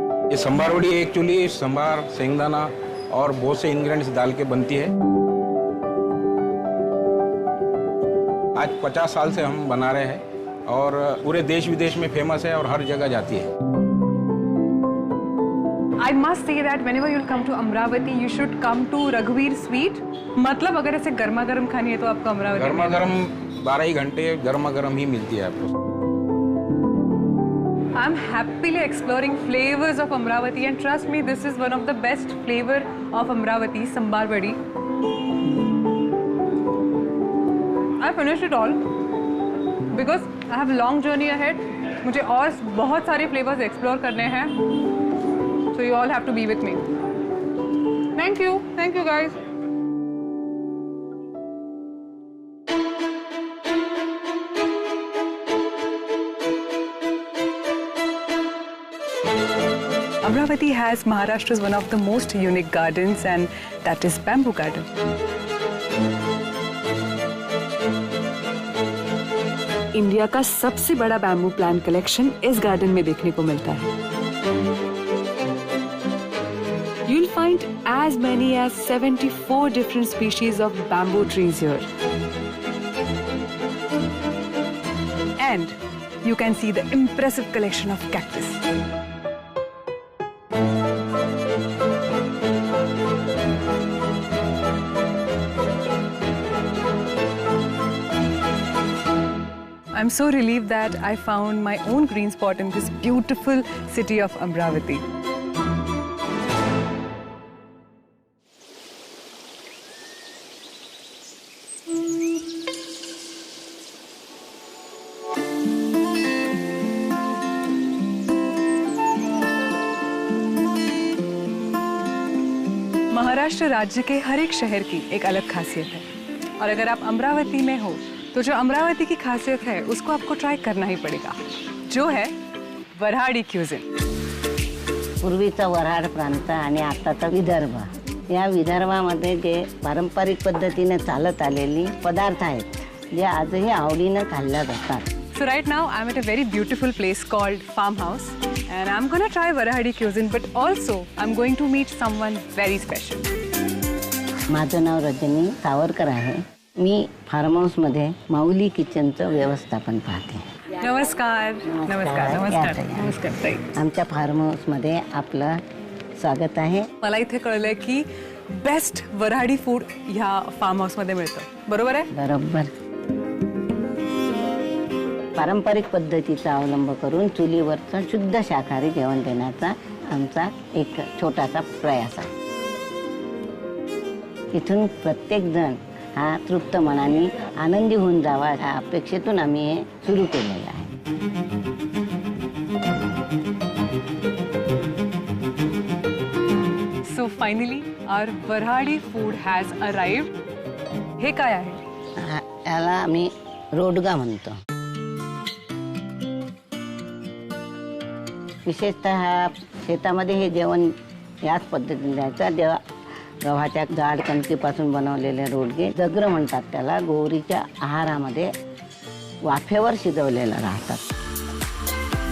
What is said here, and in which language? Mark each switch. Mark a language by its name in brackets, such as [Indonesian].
[Hindi] ये संभार वड़ी एक्चुअली संभार, शेंगदाना और बहुत से इंग्रेडिएंट्स डाल के बनती है। आज 50 साल से हम बना रहे हैं और पूरे देश विदेश में फेमस है और हर जगह जाती है। [English] I must say that whenever you'll come to Amravati, you should come to Raghuveer Sweet. [Hindi] मतलब अगर ऐसे गर्मा गर्म खानी है तो आपको अमरावती गर्मा गर्म 12 ही घंटे गर्मा गर्म ही मिलती है आपको। [English] I'm happily exploring flavors of Amravati, and trust me, this is one of the best flavor of Amravati, sambar vadi. I finished it all because I have a long journey ahead. [Hindi] मुझे और बहुत सारे [English] flavors explore [Hindi] करने हैं. [English] So you all have to be with me. Thank you guys. Amravati has Maharashtra's one of the most unique gardens, and that is Bamboo Garden. [Hindi] India का सबसे बड़ा bamboo plant collection इस garden में देखने को मिलता है। [English] You'll find as many as 74 different species of bamboo trees here. And you can see the impressive collection of cactus. I'm so relieved that I found my own green spot in this beautiful city of Amravati. [Hindi] Maharashtra राज्य के हर एक शहर की एक अलग खासियत है, और अगर आप अमरावती में हो तो जो अमरावती की खासियत है उसको आपको ट्राई करना ही पड़ेगा, जो है वऱ्हाडी क्यूजिन. [Marathi] पूर्वीचा वऱ्हाड प्रांत आणि आताचा विदर्भ, या विदर्भामध्ये जे पारंपरिक पद्धतीने चालत आलेली पदार्थ आहेत जे आजही आवडीने खाल्ल्या जातात. [English] So right now I'm at a very beautiful place called Farmhouse, and I'm going to try Varahadi cuisine, but also I'm going to meet someone very special. [Marathi] माझं नाव रजनी सावरकर आहे. मी फार्म हाऊस मध्ये माऊली किचनचं व्यवस्थापन पाहते. नमस्कार. नमस्कार. नमस्कार. नमस्कार ताई. आमच्या फार्म हाऊस मध्ये आपलं स्वागत आहे. मला इथे कळलंय की बेस्ट वऱ्हाडी फूड ह्या फार्म हाऊस मध्ये मिळतं. बरोबर आहे? बरोबर. पारंपरिक पद्धतीचा अवलंब करून चुलीवरचं शुद्ध शाकाहारी जेवण देण्याचा आमचा एक छोटासा प्रयास आहे. इथून प्रत्येक जण हा तृप्त मनाने आनंदी होऊन जावा या अपेक्षेतून आम्ही हे सुरू केलेलं आहे. [English] So finally our Varahadi food has arrived. [Marathi] हे काय आहे? याला आम्ही रोडगा म्हणतो. विशेषतः शेतामध्ये हे जेवण याच पद्धतीने द्यायचं. जेव्हा गव्हाच्या जाड कणकीपासून बनवलेले रोडगे जगर म्हणतात त्याला, गोवरीच्या आहारामध्ये वाफेवर शिजवलेलं राहतात.